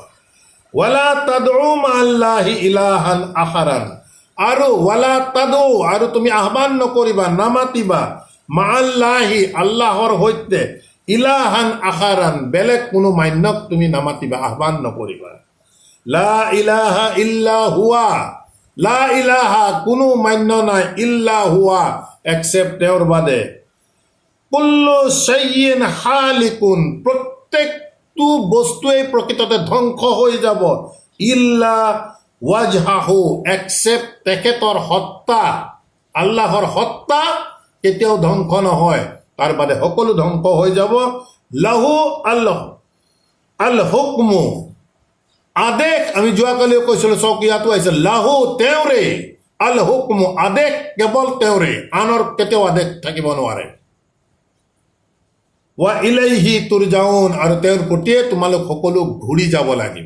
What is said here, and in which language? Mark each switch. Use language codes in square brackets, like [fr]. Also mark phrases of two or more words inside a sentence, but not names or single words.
[ar] ولا تدع مع الله إلها آخر, [as] আৰু [ar] ولا تدع, [as] আৰু তুমি আহ্বান নকৰিবা, নামাতিবা, মাআল্লাহি, আল্লাহৰ সৈতে, [ar] إلها آخر, [as] বেলেগ কোনো মান্যক তুমি নামাতিবা, আহ্বান নকৰিবা। [ar] لا إله إلا هو لا إله, [as] কোনো মান্য নাই, [ar] إلا هو, [as] এক্সেপ্ট তেওঁৰ বাদে। [ar] كل شيء هالك, [as] প্ৰত্যেকটো বস্তুৱেই প্ৰকৃততে ধ্বংস হৈ যাব, [ar] إلا وجهه, [as] একচেপ্ট তেখেতৰ সত্তা, আল্লাহৰ সত্তা কেতিয়াও ধ্বংস নহয়, তাৰ বাদে সকলো ধ্বংস হৈ যাব। [ar] له الله الحكم, [as] আদেশ, আমি যোৱাকালিও কৈছিলো, চক ইয়াতো আহিছে, লাহু তেওঁৰে, [ar] الحكم, [as] আদেশ কেৱল তেওঁৰে, আনৰ কেতিয়াও আদেশ থাকিব নোৱাৰে। [ar] وإليه ترجعون, [as] আৰু তেওঁৰ প্ৰতিয়ে তোমালোক সকলো ঘূৰি যাব লাগিব।